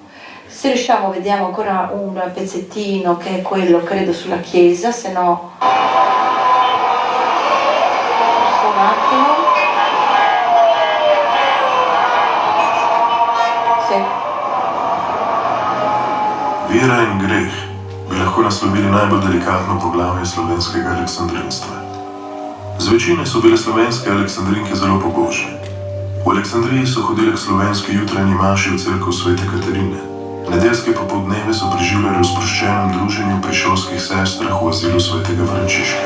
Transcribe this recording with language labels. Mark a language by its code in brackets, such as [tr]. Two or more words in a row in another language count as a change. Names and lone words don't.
[it] Se riusciamo vediamo ancora un pezzettino che è quello credo sulla chiesa, se no un attimo. Sì. [sl] Vera in greh bi lahko naslovili najbolj delikatno poglavje slovenskega aleksandrinstva. Zvečine so bile slovenske aleksandrinke zelo pobožne. V Aleksandriji so hodile k slovenski jutranji maši v cerkev Svete Katarine. Nedeljske popoldneve so preživljali v sproščenem druženju pri šolskih sestrah v azilu Svetega Frančiška.